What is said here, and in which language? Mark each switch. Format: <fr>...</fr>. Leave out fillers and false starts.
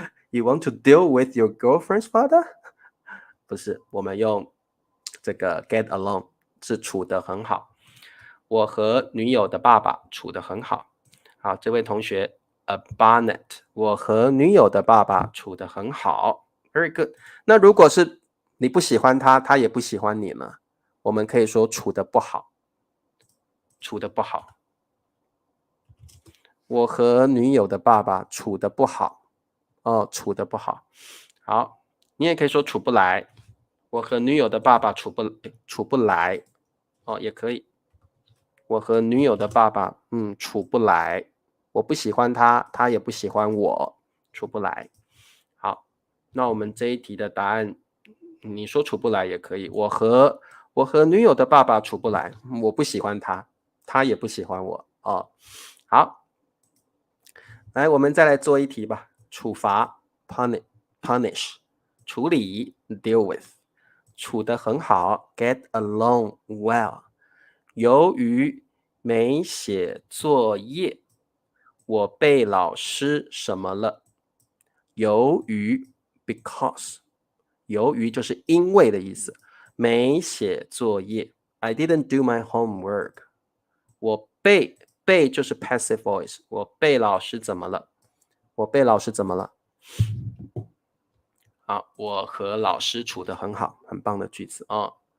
<en>You want to deal with your girlfriend's father？</en> <zh>不是，我们用这个 get along 是处得很好。我和女友的爸爸处得很好。好，这位同学Barnett， 我和女友的爸爸处得很好。</zh> <en>Very good。</en> <zh>那如果是你不喜欢他，他也不喜欢你呢，我们可以说处得不好，处得不好。我和女友的爸爸处得不好，处得不好。好，你也可以说处不来。我和女友的爸爸处不来，也可以。我和女友的爸爸，处不来。我不喜欢他，他也不喜欢我，处不来。好，那我们这一题的答案，你说处不来也可以。我和女友的爸爸处不来，我不喜欢他，他也不喜欢我。好，来，我们再来做一题吧。处罚 punish， 处理 deal with， 处得很好 get along well。由于没写作业，我被老师什么了？由于 because， 由于就是因为的意思。没写作业</zh> <en>I didn't do my homework。</en> <zh>我被就是 passive voice， 我被老师怎么了？我被老师怎么了？好，我和老师处得很好，很棒的句子哦。</zh>